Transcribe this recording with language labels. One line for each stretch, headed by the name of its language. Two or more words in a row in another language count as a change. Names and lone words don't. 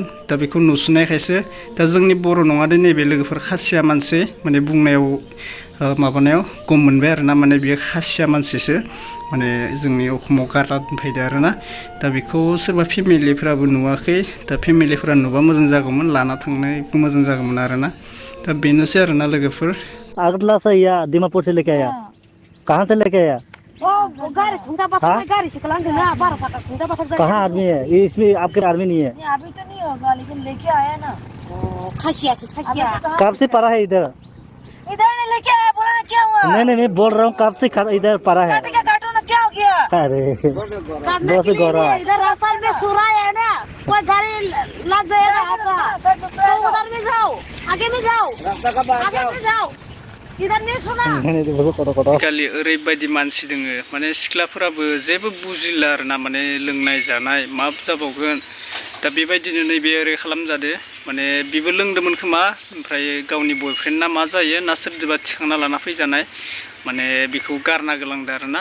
Bodo: दा बेखौ नुसुनायखायसो दा जोंनि बर' नङा दे नैबे लोगोफोर, खासिया मानसि माने बुंनायाव माबानायाव गम मोनबाय आरोना, माने बियो खासिया मानसिसो, माने जोंनि अखमाव गारना दोनफैदो आरोना। दा बेखौ सोरबा फेमिलिफ्राबो नुवाखै, दा फेमिलिफोरा नुबा मोजां जागौमोन, लाना थांनायबो मोजां जागौमोन आरोना। दा बेनोसै आरोना लोगोफोर।
Hindi: अगला से या दीमापुर से लेके आया? कहाँ से लेके आया? कहाँ आदमी है? इसमें आपके आदमी नहीं है? अभी तो नहीं होगा, लेकिन लेके आया ना। कब से पड़ा है इधर? इधर नहीं लेके आया, बोला ना क्या हुआ? नहीं मैं बोल रहा हूँ कब से इधर पड़ा है? काटो ना, क्या हो गया? अरे बहुत गौरव। इधर रास्ता में सुरा है ना, कोई गाड़ी लग जाएगा आपका, तो उधर में जाओ, आगे में जाओ, आगे में जाओ, इधर नहीं सुना।
Bodo: खालि ओरैबायदि मानसि दोङो, माने सिख्लाफोराबो जेबो बुजिला आरोना, माने लोंनाय जानाय मा जाबावगोन। दा बेबायदिनो नैबे ओरै खालामजादो, माने बेबो लोंदोंमोन खोमा, ओमफ्राय गावनि बयफ्रेन्ड ना मा जायो ना सोरजोंबा थिखांना लाना फैजानाय, माने बेखौ गारना गोलांदो आरोना।